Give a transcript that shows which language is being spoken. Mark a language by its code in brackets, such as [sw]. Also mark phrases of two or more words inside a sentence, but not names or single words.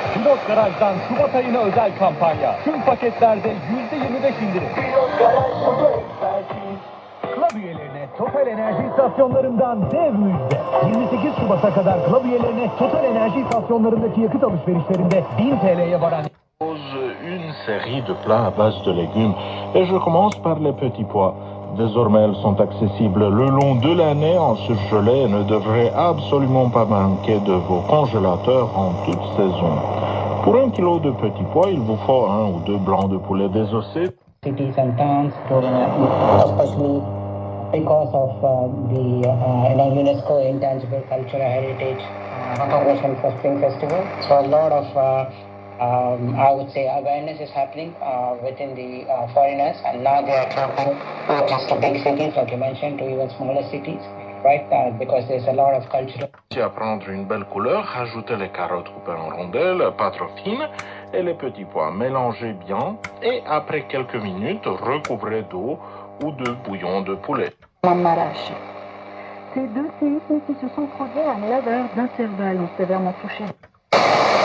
[tr] Pilot Garaj'dan Şubat ayına özel kampanya. Tüm paketlerde %25 indirim. Pilot Garaj Motor Ekspertiz. Club üyelerine Total Enerji istasyonlarından dev müjde. 28 Şubat'a kadar Club üyelerine Total Enerji istasyonlarındaki yakıt alışverişlerinde 1000 TL'ye varan [fr] une série de plats à base de légumes et je commence par les petits pois. Désormais, elles sont accessibles le long de l'année en surgelé et ne devraient absolument pas manquer de vos congélateurs en toute saison. Pour 1 kilo de petits pois, il vous faut 1 ou 2 blancs de poulet désossés. [en] Cities and towns, especially because of the UNESCO Intangible Cultural Heritage Recognition for Spring Festival. So a lot of I would say awareness is happening within the foreigners, and now they are traveling not just to big cities, like you mentioned, to even smaller cities, right? Because there's a lot of cultural. [fr] À prendre une belle couleur, rajoutez les carottes coupées en rondelles, pas trop fines, et les petits pois. Mélangez bien, et après quelques minutes, recouvrez d'eau ou de bouillon de poulet. Marache. Ces deux séismes qui se sont produits à 9 heures d'intervalle ont sévèrement touché.